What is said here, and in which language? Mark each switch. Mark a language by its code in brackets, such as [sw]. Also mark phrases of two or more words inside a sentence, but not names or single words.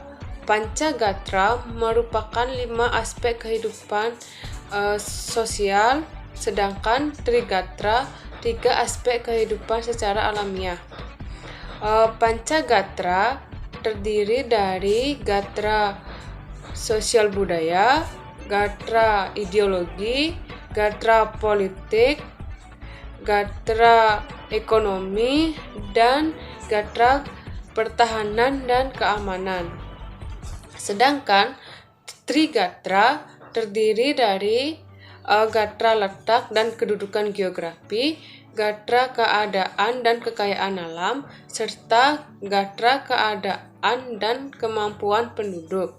[id] Pancagatra merupakan 5 aspek kehidupan sosial, sedangkan Trigatra 3 aspek kehidupan secara alamiah. Pancagatra terdiri dari gatra sosial budaya, gatra ideologi, gatra politik, gatra ekonomi, dan gatra pertahanan dan keamanan. Sedangkan Trigatra terdiri dari gatra letak dan kedudukan geografi, gatra keadaan dan kekayaan alam, serta gatra keadaan dan kemampuan penduduk.